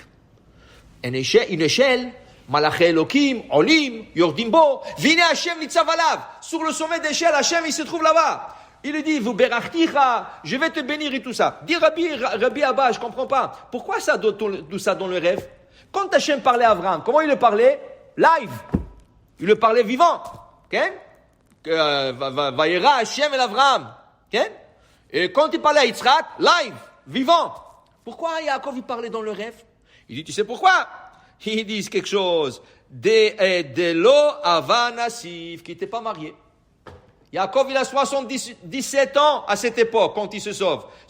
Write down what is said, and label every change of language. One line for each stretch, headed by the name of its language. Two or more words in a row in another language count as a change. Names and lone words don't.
French: Une échelle,
Hebrew: מלאכי אלהים עולים ויורדים בו והנה השם נצב עליו.
French: Sur le sommet d'échelle, Hashem il se trouve là-bas. Il lui dit, V'berachticha, je vais te bénir et tout ça. Dis Rabbi Abba, je comprends pas. Pourquoi ça tout ça dans le rêve? Quand Hashem parlait à Abraham, comment il le parlait? Live. Il le parlait vivant. Okay?
Hebrew: וירא השם אל אברהם. Okay?
French: Et quand il parlait à Yitzhak, live, vivant. Pourquoi Yaakov il parlait dans le rêve? Il dit, tu sais pourquoi? Ils disent quelque chose.
Aramaic: דלא הוה נסיב,
French: qui n'était pas marié. Yaakov, il a 77 ans à cette époque, quand il se sauve.